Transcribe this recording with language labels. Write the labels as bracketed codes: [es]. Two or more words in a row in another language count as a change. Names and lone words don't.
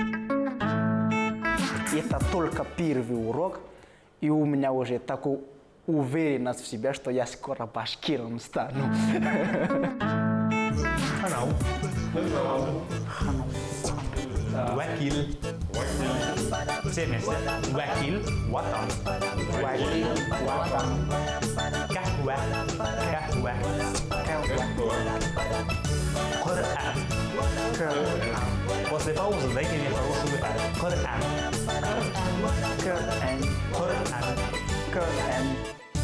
[ru] Это только первый урок, и у меня уже такая уверенность в себе, что я скоро башкиром стану. Ханау. Вакиль. Все вместе. Вакиль. Ватан. Вакиль, ватан. Кахуа. Кахуа. Коран. После паузы дайте мне хорошую Коран. Коран. Коран. Коран.